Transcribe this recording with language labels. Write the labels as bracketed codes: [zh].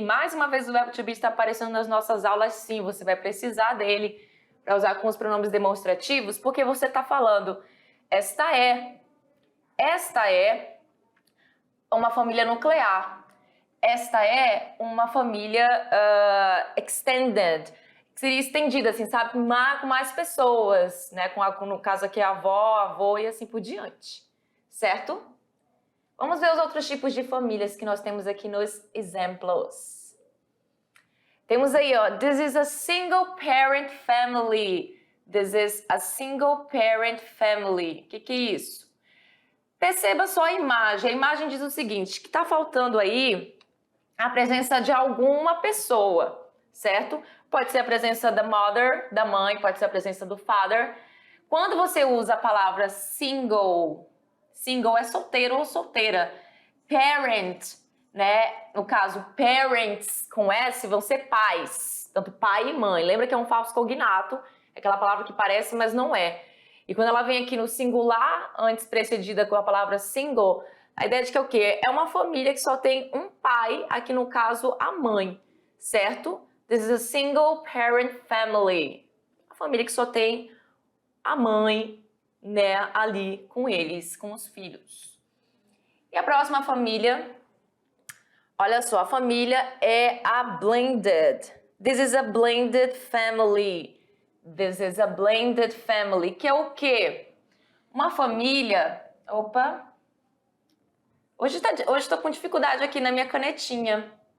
[pt] Mais uma vez o verbo to be está aparecendo nas nossas aulas, sim, você vai precisar dele para usar com os pronomes demonstrativos, porque você está falando, esta é uma família nuclear, esta é uma família extended, que seria estendida, assim, sabe, com mais pessoas, né, no caso aqui avó, avô e assim por diante, certo? Vamos ver os outros tipos de famílias que nós temos aqui nos exemplos. Temos aí, ó, [en] this is a single parent family. This is a single parent family. [pt] O que é isso? Perceba só a imagem. A imagem diz o seguinte, que está faltando aí a presença de alguma pessoa, certo? Pode ser a presença da mother, da mãe, pode ser a presença do father. Quando você usa a palavra single, single é solteiro ou solteira. Parent, né? No caso, parents com S vão ser pais, tanto pai e mãe. Lembra que é um falso cognato, é aquela palavra que parece, mas não é. E quando ela vem aqui no singular, antes precedida com a palavra single, a ideia de que é o quê? É uma família que só tem um pai, aqui no caso a mãe, certo? [en] This is a single parent family. [pt] Uma família que só tem a mãe, né, ali com eles, com os filhos. E a próxima família, olha só, a família é a blended. [en] This is a blended family. This is a blended family, [pt] que é o quê? Uma família... Opa! Hoje estou com dificuldade aqui na minha canetinha.